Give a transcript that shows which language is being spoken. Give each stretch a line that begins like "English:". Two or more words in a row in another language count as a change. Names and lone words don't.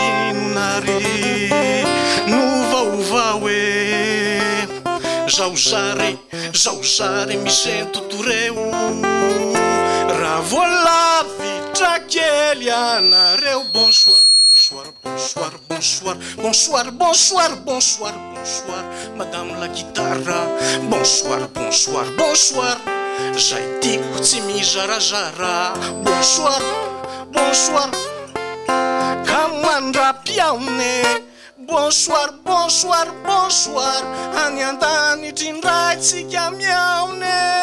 Malagasy: Inonary no vaovao e? Zao zary, zao zary misento toreo. Raha voalavitra kely ianareo.
French: Bonsoir, bonsoir, bonsoir, bonsoir, bonsoir, bonsoir, bonsoir, bonsoir, madame la guitare. Bonsoir, bonsoir, bonsoir.
Malagasy: Zay tiako tsy mizarazara.
French: Bonsoir, bonsoir.
Malagasy: Ka mandrapiaone.
French: Bonsoir, bonsoir, bonsoir.
Malagasy: Any an-danitry indray tsika miaone.